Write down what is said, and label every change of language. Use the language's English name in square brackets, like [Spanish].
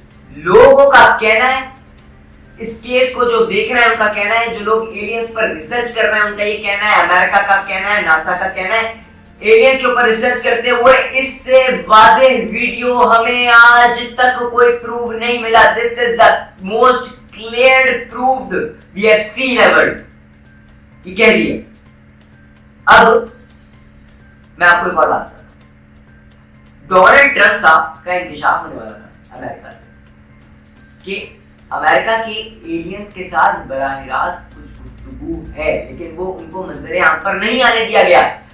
[Urdu] لوگوں کا کہنا ہے اس کیس کو جو دیکھ رہے ہیں ان کا کہنا ہے, جو لوگ ایلینز پر ریسرچ کر رہے ہیں ان کا یہ کہنا ہے, امریکہ کا کہنا ہے, ناسا کا کہنا ہے, ایلینز کے اوپر ریسرچ کرتے ہوئے اس سے واضح ویڈیو ہمیں آج تک کوئی پروف نہیں ملا. [English] This is the most cleared proved we have seen ever. [Urdu] یہ کہہ دیے. اب میں آپ کو ایک اور بات کرتا ہوں. ڈونلڈ ٹرمپ صاحب کا انکشاف ہونے والا تھا امریکہ سے کہ امریکہ کے ایلینز کے ساتھ براہ راست کچھ گفتگو ہے, لیکن وہ ان کو منظر عام پر نہیں آنے دیا گیا.